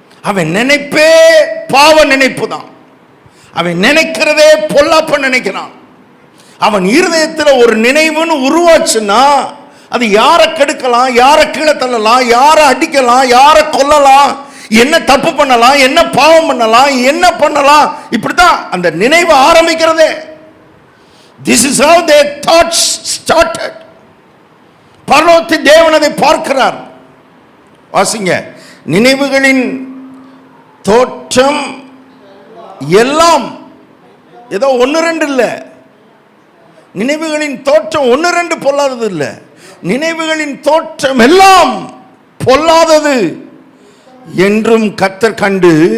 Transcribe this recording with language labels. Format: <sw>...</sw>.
<ta>அவன் நினைப்பே பாவ நினைப்பு தான், அவன் நினைக்கிறதே பொல்லாப்ப நினைக்கிறான். அவன் இருதயத்தில் ஒரு நினைவுன்னு உருவாச்சுன்னா அது யாரை கெடுக்கலாம், யாரை கீழே தள்ளலாம், யாரை அடிக்கலாம், யாரை கொல்லலாம், என்ன தப்பு பண்ணலாம், என்ன பாவம் பண்ணலாம், என்ன பண்ணலாம், இப்படிதான் அந்த நினைவு ஆரம்பிக்கிறதே.</ta> <en>This is how their thoughts started.</en> <ta>பரலோகத்து தேவன் அதை பார்க்கிறார். வாசிங்க. நினைவுகளின் தோற்றம் எல்லாம், ஏதோ 1-2 இல்லை, நினைவுகளின் தோற்றம் 1-2 பொல்லாதது இல்லை, நினைவுகளின் தோற்றம் எல்லாம் பொல்லாதது என்றும் கர்த்தர் கண்டு</ta>